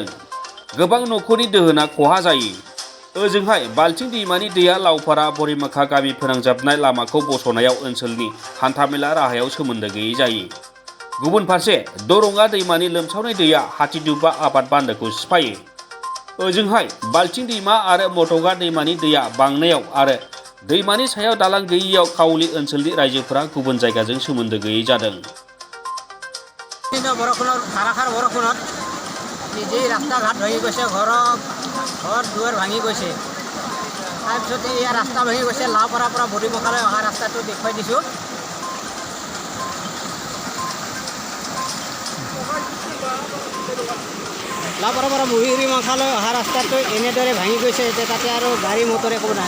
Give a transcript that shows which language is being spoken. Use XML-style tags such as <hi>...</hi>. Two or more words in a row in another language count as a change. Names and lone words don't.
<brx>गोबां न'खरनि दोहोना खहा जायो। ओजोंहाय बाल्थिं दैमानि दैया लावपारा बरिमाखा गामि फोनांजाबनाय लामाखौ बस'नायाव ओनसोलनि हान्थामेला राहायाव सोमोन्दो गैयै जायो। गुबुन फारसे दरंगा दैमानि लोमसावनाय दैया हाथिदुब्बा आबाद बान्दोखौ सिफायो। ओजोंहाय बाल्थिं दैमा आरो मटगा दैमानि दैया बांनायाव आरो दैमानि सायाव दालां गैयैयाव काउली ओनसोलनि रायजोफोरा गुबुन जायगाजों सोमोन्दो गैयै जादों।</brx> <as>ধাৰাসাৰ বৰষুণত নিজেই ৰাস্তা ঘাট ভাঙি গৈছে, ঘৰ দুৱাৰ ভাঙি গৈছে। তাৰপিছতে ইয়াৰ ৰাস্তা ভাঙি গৈছে। লাওপাৰাৰ পৰা বৰিমখালৈ অহা ৰাস্তাটো দেখুৱাই দিছোঁ। লাওপাৰাৰ পৰা বৰিমখালৈ অহা ৰাস্তাটো এনেদৰে ভাঙি গৈছে যে তাতে আৰু গাড়ী মটৰ একো নাই।</as>